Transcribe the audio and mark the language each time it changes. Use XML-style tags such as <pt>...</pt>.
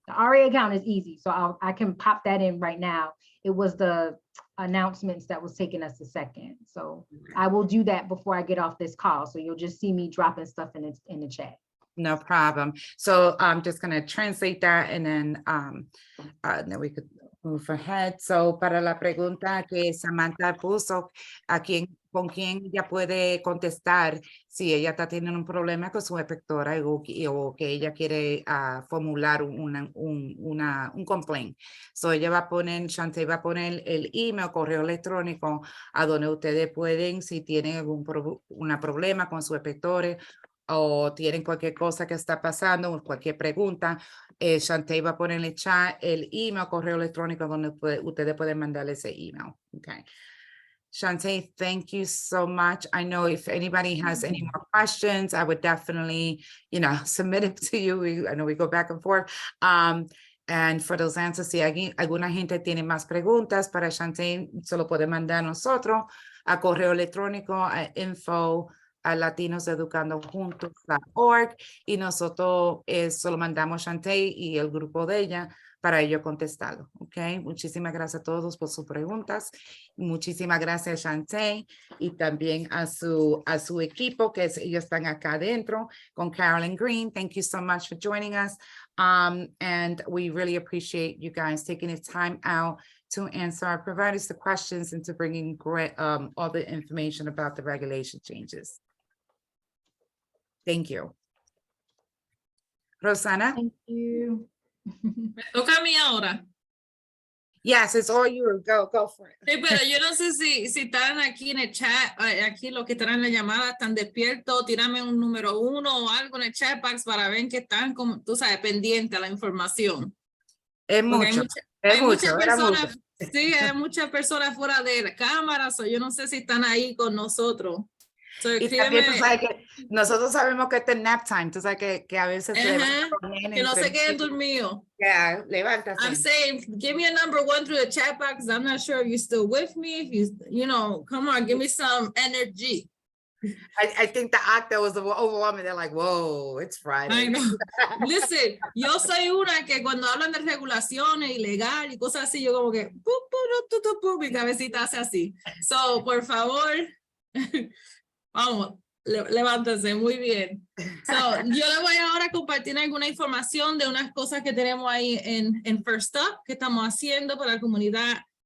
<en>The RA account is easy, so I can pop that in right now. It was the announcements that was taking us a second. So I will do that before I get off this call. So you'll just see me dropping stuff in the chat. No problem. So I'm just going to translate that and then we could move ahead.</en> <es>So para la pregunta que Samantha puso, con quién ella puede contestar si ella está teniendo un problema con su inspectora o que ella quiere formular un complaint. So ella va a poner, Shantae va a poner el email, correo electrónico a donde ustedes pueden, si tienen algún problema con su inspector o tienen cualquier cosa que está pasando o cualquier pregunta, Shantae va a poner en el chat el email, correo electrónico donde ustedes pueden mandarle ese email.</es> <en>Okay. Shantae, thank you so much. I know if anybody has any more questions, I would definitely, submit it to you. I know we go back and forth. And for those answers,</en> <es>si alguna gente tiene más preguntas para Shantae, se lo puede mandar a nosotros a correo electrónico a info@latinoseducandojuntos.org y nosotros se lo mandamos a Shantae y el grupo de ella para ello contestarlo. Ok, muchísimas gracias a todos por sus preguntas. Muchísimas gracias a Shantae y también a su equipo que ellos están acá adentro con Carolyn Green.</es> <en>Thank you so much for joining us. And we really appreciate you guys taking the time out to answer our providers the questions and to bring in great, all the information about the regulation changes. Thank you. Rosanna? Thank you.</en> <es>Me toca a mí ahora.</es> <en>Yes, it's all yours. Go for it.</en> <es>Sí, pero yo no sé si están aquí en el chat, aquí los que están en la llamada están despiertos, tírame un número 1 o algo en el chat box para ver que están, como tú sabes, pendientes a la información. Es mucho. Hay muchas personas, sí, hay muchas personas fuera de la cámara, yo no sé si están ahí con nosotros.</es> <en>So,</en> <es>y también tú sabes que nosotros sabemos que este nap time, tú sabes que a veces que no se queden dormidos. Yeah, levántase.</es> <en>I'm saying, give me a number 1 through the chat box. I'm not sure if you're still with me. If come on, give me some energy. I think the actor was overwhelming. They're like, whoa, it's Friday. I know.</en> <es>Listen, yo soy una que cuando hablan de regulaciones ilegal y cosas así, yo como que mi cabecita hace así. So, por favor, vamos, levántense, muy bien. So, yo le voy ahora a compartir alguna información de unas cosas que tenemos ahí en First Up, que estamos haciendo para la comunidad.</es>